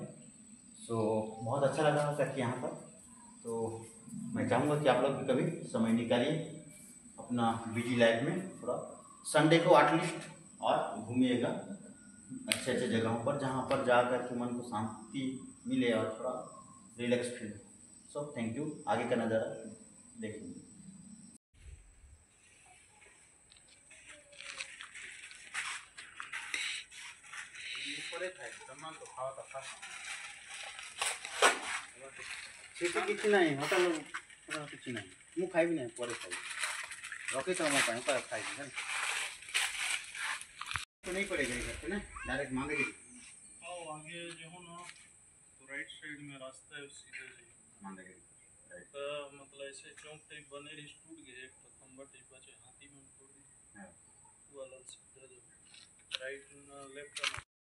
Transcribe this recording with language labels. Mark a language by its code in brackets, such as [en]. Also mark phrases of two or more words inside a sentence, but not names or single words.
[hi] सो बहुत अच्छा लगा करके यहाँ पर। तो मैं चाहूँगा कि आप लोग भी कभी समय निकालिए अपना [en] busy life [hi] में, थोड़ा संडे को एटलीस्ट और घूमिएगा अच्छे अच्छे जगहों पर, जहाँ पर जा कर के मन को शांति मिले और थोड़ा [en] relax feel. [hi] सो [en] thank you. [hi] आगे का नज़ारा देखेंगे। [or] କିଛି ନାହିଁ ହୋଟେଲ କିଛି ନାହିଁ, ମୁଁ ଖାଇବି ନାହିଁ, ପରେ ଖାଇବି, ରଖିଥାଉ ମୋ ପାଇଁ, ପରେ ଖାଇବି ହେଲା। [hi] तो नहीं पड़ेगा इधर ना, डायरेक्ट मांगेगी। आओ आगे जो हो ना, तो [en] right side [hi] में रास्ता है, उस सीधे से मांगेगी राइट। तो मतलब ऐसे चौक टाइप बने रही, टूट गए एक तो खंबा टाइप बचे, हाथी में तोड़ दी। हां, वो वाला सीधा जो राइट ना लेफ्ट ना।